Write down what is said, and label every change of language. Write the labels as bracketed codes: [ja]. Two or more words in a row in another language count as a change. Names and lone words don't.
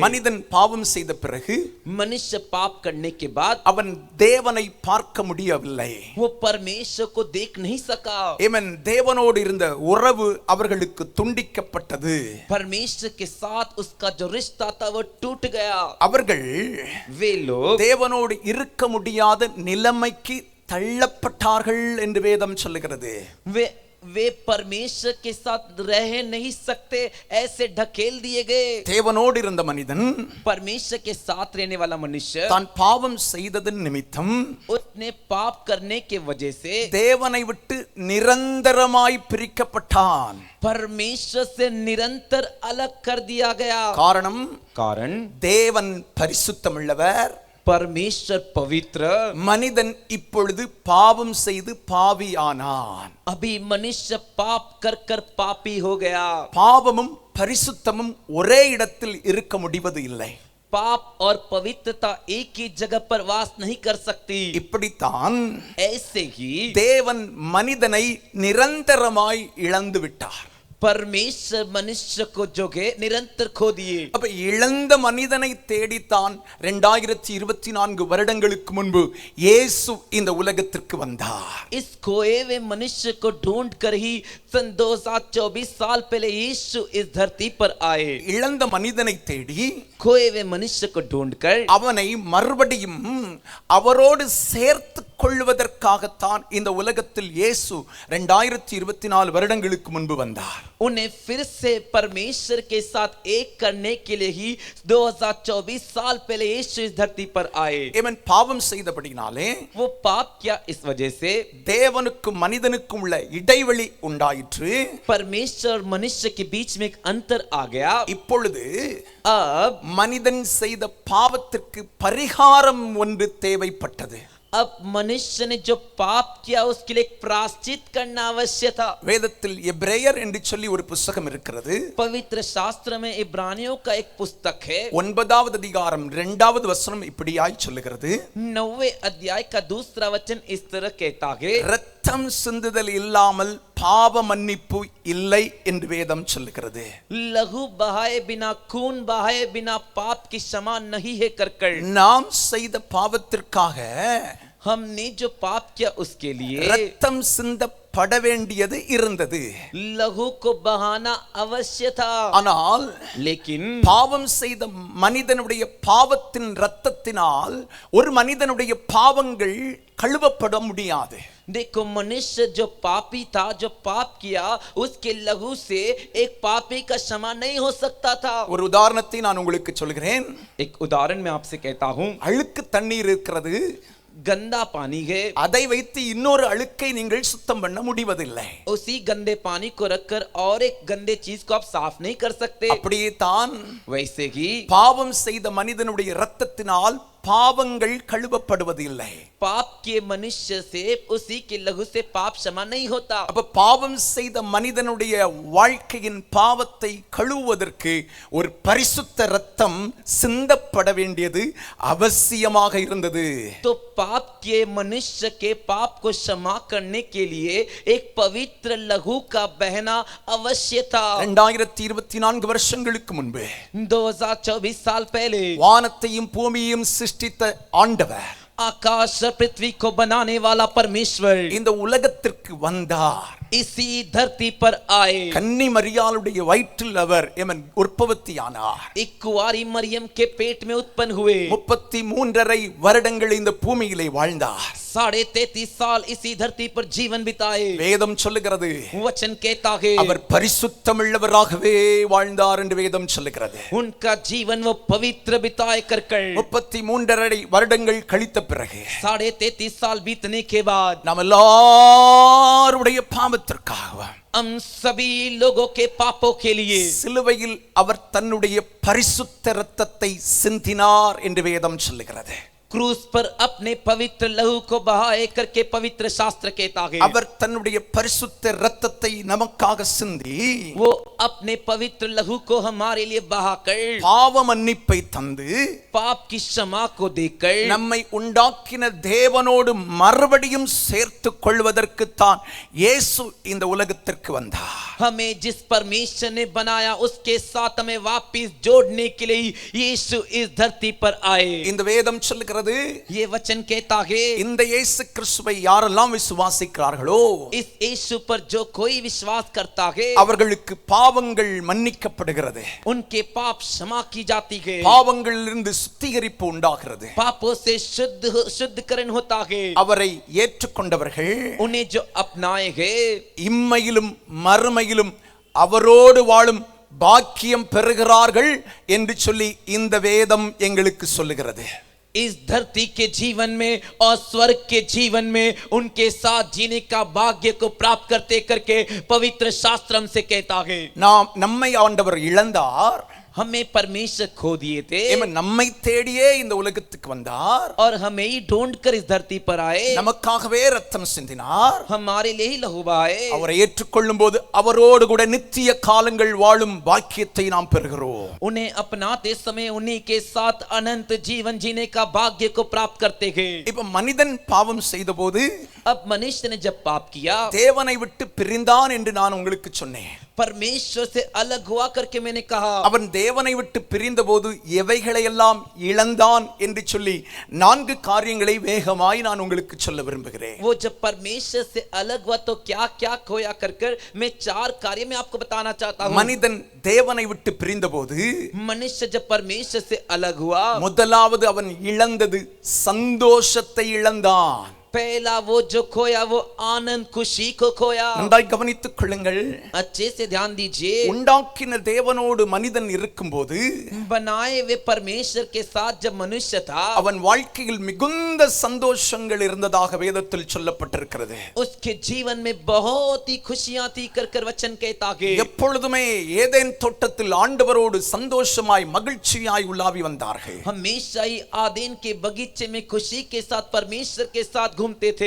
[ta] மனிதன் பாவம் செய்த பிறகு [hi] मनुष्य पाप करने के बाद [ta] அவன் தேவனை பார்க்க முடியவில்லை. [hi] वो परमेश्वर को देख नहीं सका। [ta] இவன் தேவனோடு இருந்த உறவு அவர்களுக்கு துண்டிக்கப்பட்டது. [hi] परमेश्वर के साथ उसका जो रिश्ता था वो टूट गया। [ta] அவர்கள் [hi] वे लोग [ta] தேவனோடு இருக்க முடியாத நிலைமைக்கு தள்ளப்பட்டார்கள் என்று வேதம் சொல்லுகிறது. [hi] वे वे परमेश्वर के साथ रह नहीं सकते, ऐसे ढकेल दिए गए। [ta] தேவனோடு இருந்த மனிதன் [hi] परमेश्वर के साथ रहने वाला मनुष्य [ta] தான் பாவம் செய்ததன் நிமித்தம் [hi] उसने पाप करने के वजह से [ta] தேவனை விட்டு நிரந்தரமாய் பிரிக்கப்பட்டான். [hi] परमेश्वर से निरंतर अलग कर दिया गया। [ta] காரணம், [hi] कारण [ta] தேவன் பரிசுத்தமுள்ளவர், [hi] परमेश्वर पवित्र, [ta] மனிதன் இப்பொழுது பாவம் செய்து பாவியானான். [hi] अभी मनुष्य पाप कर कर पापी हो गया। [ta] பாவமும் பரிசுத்தமும் ஒரே இடத்தில் இருக்க முடிவது இல்லை. [hi] पाप और पवित्रता एक ही जगह पर वास नहीं कर सकती। [ta] இப்படித்தான் [hi] ऐसे ही [ta] தேவன் மனிதனை நிரந்தரமாய் இழந்து விட்டார். [hi] परमेश्वर मनुष्य को जो के निरंतर खो दिए। [ta] அப்ப இழந்த மனிதனை தேடித்தான் 2024 வருடங்களுக்கு முன்பு இயேசு இந்த உலகத்திற்கு வந்தார். [hi] इस खोए हुए मनुष्य को ढूंढ कर ही सन 2024 साल पहले यीशु इस धरती पर आए। [ta] இழந்த மனிதனை தேடி [hi] खोए हुए मनुष्य को ढूंढकर [ta] அவனை மறுபடியும் அவரோடு சேர்த்து கொள்வதற்காகத்தான் இந்த உலகத்தில் இயேசு 2024 வருடங்களுக்கு முன்பு வந்தார். [hi] उन्हें फिर से परमेश्वर के साथ एक करने के लिए ही 2024 साल पहले यीशु इस धरती पर आए। [ta] இவன் பாவம் செய்தபடினாலே [hi] वो पाप किया, इस वजह से [ta] தேவனுக்கும் மனிதனுக்கும் உள்ள இடைவெளி உண்டாயிற்று. [hi] परमेश्वर और मनुष्य के बीच में एक अंतर आ गया। [ta] இப்பொழுது [hi] अब [ta] மனிதன் செய்த பாவத்திற்கு பரிகாரம் ஒன்று தேவைப்பட்டது. [hi] अब मनुष्य ने जो पाप किया उसके लिए एक प्रायश्चित करना आवश्यक था। [ta] வேதத்தில் எபிரேயர் என்று சொல்லி ஒரு புத்தகம் இருக்கிறது. [hi] पवित्र शास्त्र में इब्रानियों का एक पुस्तक है। [ta] 9வது அதிகாரம் 2வது வசனம் இப்படியாய் சொல்லுகிறது. [hi] 9वें अध्याय का दूसरा वचन इस तरह कहता है, [ta] இரத்தம் சிந்துதல் இல்லாமல் பாவ மன்னிப்பு இல்லை என்று வேதம் சொல்லுகிறது. [hi] लहू बहाए बिना, खून बहाए बिना पाप की क्षमा नहीं है कर [ta] நாம் செய்த பாவத்திற்காக [hi] हमने जो पाप किया उसके लिए [ta] இரத்தம் சிந்தப்பட வேண்டியது இருந்தது. [hi] लहू को बहाना अवश्य था। [ta] ஆனால் [hi] लेकिन [ta] பாவம் செய்த மனிதனுடைய பாவத்தின் இரத்தத்தினால் ஒரு மனிதனுடைய பாவங்கள் கழுவப்பட முடியாது. [hi] देखो, मनुष्य जो पापी था, जो पाप किया, उसके लहू से एक पापी का क्षमा नहीं हो सकता था। [ta] ஒரு உதாரணத்தை நான் உங்களுக்கு சொல்கிறேன். [hi] एक उदाहरण मैं आपसे कहता हूँ। [ta] அழுக்கு தண்ணீர் இருக்கிறது, [hi] गंदा पानी है, [ta] அதை வைத்து இன்னொரு அழுக்கை நீங்கள் சுத்தம் பண்ண முடிவதில்லை. [hi] उसी गंदे पानी को रखकर और एक गंदे चीज को आप साफ नहीं कर सकते। [ta] அப்படியே தான் [hi] वैसे ही [ta] பாவம் செய்த மனிதனுடைய இரத்தத்தினால் பாவங்கள் கழுவப்படுவதில்லை. [hi] पाप के मनुष्य से, उसी के लहू से पाप क्षमा नहीं होता। [ta] அப்ப பாவம் செய்த மனிதனுடைய வாழ்க்கையின் பாவத்தை கழுவுவதற்கு ஒரு பரிசுத்த இரத்தம் சிந்தப்பட வேண்டியது அவசியமாக இருந்தது. [hi] तो पाप के मनुष्य के पाप को क्षमा करने के लिए एक पवित्र लहू का बहना अवश्य था। [ta] 2024 வருஷங்களுக்கு முன்பு [hi] 2024 साल पहले [ta] வானத்தையும் பூமியையும் சிருஷ்டித்த ஆண்டவர், [hi] आकाश और पृथ्वी को बनाने वाला परमेश्वर [ta] இந்த உலகத்திற்கு வந்தார். [hi] इसी धरती पर आए। [ta] கன்னி மரியாளுடைய வயிற்றில் அவர் உற்பத்தியானார். [hi] एक कुंवारी मरियम के पेट में उत्पन्न हुए। [ta] 33.5 வருடங்கள் இந்த பூமியிலே வாழ்ந்தார். [hi] 33.5 साल इसी धरती पर जीवन बिताए। [ta] வேதம் சொல்லுகிறது, [hi] वचन कहता है [ta] அவர் பரிசுத்தமுள்ளவராகவே வாழ்ந்தார் என்று வேதம் சொல்லுகிறது. [hi] उनका जीवन वो पवित्र बिताए कर [ta] 33.5 வருடங்கள் கழித்த பிறகு [hi] 33.5 साल बीतने के बाद [ta] நாம் எல்லாருடைய பாவத்திற்காக [hi] हम सभी लोगों के पापों के लिए [ta] சிலுவையில் அவர் தன்னுடைய பரிசுத்த இரத்தத்தை சிந்தினார் என்று வேதம் சொல்லுகிறது. [hi] क्रूस पर अपने पवित्र लहू को बहाए करके पवित्र शास्त्र कहता है [ta] அவர் தன்னுடைய பரிசுத்த இரத்தத்தை நமக்காக சிந்தி [hi] वो अपने पवित्र लहू को हमारे लिए बहाकर [ta] பாவ மன்னிப்பை தந்து [hi] पाप की क्षमा को देकर [ta] நம்மை உண்டாக்கின தேவனோடு மறுபடியும் சேர்த்து கொள்வதற்குத்தான் இயேசு இந்த உலகத்திற்கு வந்தார். [hi] हमें जिस परमेश्वर ने बनाया उसके साथ हमें वापस जोड़ने के लिए यीशु इस धरती पर आए। [ta] இந்த வேதம் சொல்லுகிறது, சொல்லுகிறது, [hi] ये वचन कहता है [ta] இந்த இயேசு கிறிஸ்துவை யாரெல்லாம் விசுவாசிக்கிறார்களோ [hi] इस यीशु पर जो कोई विश्वास करता है [ta] அவர்களுக்கு பாவங்கள் மன்னிக்கப்படுகிறது, [hi] उनके पाप क्षमा की जाती है, [ta] பாவங்களிலிருந்து சுத்திகரிப்பு உண்டாகிறது. [hi] पापों से शुद्धकरण होता है. [ta] அவரை ஏற்றுக்கொண்டவர்கள் [hi] उन्हें जो अपनाए हैं [ta] இம்மையிலும் மறுமையிலும் அவரோடு வாழும் பாக்கியம் பெறுகிறார்கள் என்று சொல்லி இந்த வேதம் எங்களுக்கு சொல்லுகிறது. [hi] इस धरती के जीवन में और स्वर्ग के जीवन में उनके साथ जीने का भाग्य को प्राप्त करते करके पवित्र शास्त्र हमसे कहता है. [ta] நாம் நம்மை ஆண்டவர் இழந்தார், [hi] हमें परमेश्वर खो दिए थे [ta] நம்மை தேடியே இந்த உலகத்துக்கு வந்தார், [hi] और हमें ही ढूंढ कर इस धरती पर आए, [ta] நமக்காகவே ரத்தம் சிந்தினார். [hi] हमारे लिए ही लहू बहाए. [ta] அவரை ஏற்றுக்கொள்ளும் போது அவரோடு கூட நித்திய காலங்கள் வாழும் பாக்கியத்தை நாம் பெறுகிறோம். [hi] उन्हें अपनाते समय उन्हीं के साथ अनंत जीवन जीने का भाग्य को प्राप्त करते हैं. [ta] இப்ப மனிதன் பாவம் செய்த போது [hi] अब मनुष्य ने जब पाप किया, [ta] தேவனை விட்டு பிரிந்தான் என்று நான் உங்களுக்கு சொன்னேன். [hi] परमेश्वर से अलग हुआ करके मैंने कहा. [ta] அவன் தேவனை விட்டு பிரிந்த போது எவைகளை எல்லாம் இழந்தான் என்று சொல்லி 4 காரியங்களை வேகமாய் நான் உங்களுக்கு சொல்ல விரும்புகிறேன். [hi] वो जब परमेश्वर से अलग हुआ तो क्या क्या खोया कर मैं 4 कार्य में आपको बताना चाहता हूँ. [ta] மனிதன் தேவனை விட்டு பிரிந்த போது [hi] मनुष्य जब परमेश्वर से अलग हुआ, [ta] முதலாவது அவன் இழந்தது சந்தோஷத்தை இழந்தான். [hi] पहला वो जो खोया वो आनंद खुशी को खोया. [ta] நன்றாய் கவனித்துக் கொள்ளுங்கள். [hi] अच्छे से ध्यान दीजिए. [ta] உண்டாக்கின தேவனோடு மனிதன் இருக்கும்போது [hi] बनाए वे परमेश्वर के साथ जब मनुष्य था, [ta] அவன் வாழ்க்கையில் மிகுந்த சந்தோஷங்கள் இருந்ததாக வேதத்தில் சொல்லப்பட்டிருக்கிறது. [hi] उसके जीवन में बहुत ही खुशियां थी कर वचन कहता है. [ta] எப்பொழுதுமே ஏதேன் தோட்டத்தில் ஆண்டவரோடு சந்தோஷமாய் மகிழ்ச்சியாய் உலாவி வந்தார்கள். [hi] हमेशा ही आदेन के बगीचे में खुशी के साथ परमेश्वर के साथ घूमते थे.